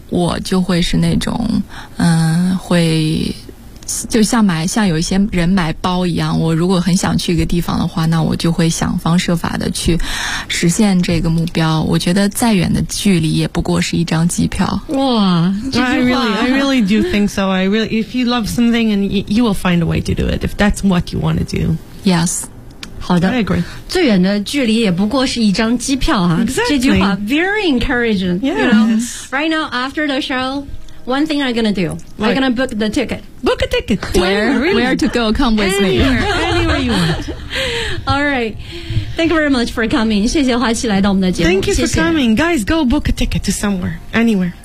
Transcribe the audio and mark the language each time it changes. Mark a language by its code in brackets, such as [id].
[zh] 我就会是那种会就像买像有一些人买包一样，我如果很想去一个地方的话，那我就会想方设法的去实现这个目标。我觉得再远的距离也不过是一张机票。 [en] 哇，I really do think so. I really, if you love something and you will find a way to do it if that's what you want to do. Yes. [zh] 好的 [en] I agree. [zh] 最远的距离也不过是一张机票啊、 [en] exactly. [zh] 这句话 [en] very encouraging、 yes. you know? Right now after the show one thing I'm gonna do、right. I'm gonna book the ticket book a ticket where, really? Where to go come with anywhere. me anywhere you want alright thank you very much for coming [zh] 谢谢花琪来到我们的节目 [en] thank you [zh] 谢谢 [en] for coming guys go book a ticket to somewhere anywhere